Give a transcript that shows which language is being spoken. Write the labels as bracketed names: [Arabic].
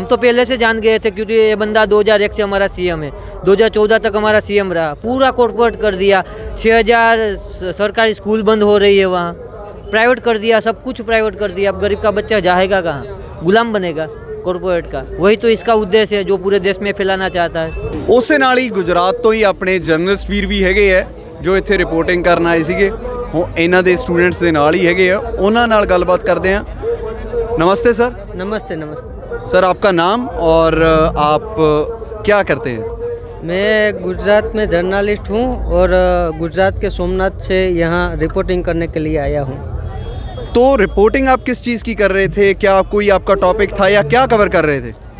[Hindi] हम तो पहले से जान गए थे क्योंकि ये बंदा 2001 से हमारा सीएम है, 2014 तक हमारा सीएम रहा। पूरा कॉर्पोरेट कर दिया। 6000 सरकारी स्कूल बंद हो रही है, वहाँ प्राइवेट कर दिया, सब कुछ प्राइवेट कर दिया। अब गरीब का बच्चा जाएगा कहाँ? गुलाम बनेगा कॉर्पोरेट का। वही तो इसका उद्देश्य है जो पूरे देश में फैलाना चाहता है। [Punjabi] ਉਸੇ ਨਾਲ ਹੀ ਗੁਜਰਾਤ ਤੋਂ ਹੀ ਆਪਣੇ ਜਰਨਲਿਸਟ ਵੀਰ ਵੀ ਹੈਗੇ ਆ ਜੋ ਇੱਥੇ ਰਿਪੋਰਟਿੰਗ ਕਰਨ ਆਏ ਸੀਗੇ। ਉਹ ਇਹਨਾਂ ਦੇ ਸਟੂਡੈਂਟਸ ਦੇ ਨਾਲ ਹੀ ਹੈਗੇ ਆ, ਉਹਨਾਂ ਨਾਲ ਗੱਲਬਾਤ ਕਰਦੇ ਆ। [Hindi] नमस्ते सर। नमस्ते। सर आपका नाम और आप क्या करते हैं? मैं गुजरात में जर्नलिस्ट हूँ और गुजरात के सोमनाथ से यहाँ रिपोर्टिंग करने के लिए आया हूँ। तो रिपोर्टिंग आप किस चीज़ की कर रहे थे? क्या कोई आपका टॉपिक था या क्या कवर कर रहे थे?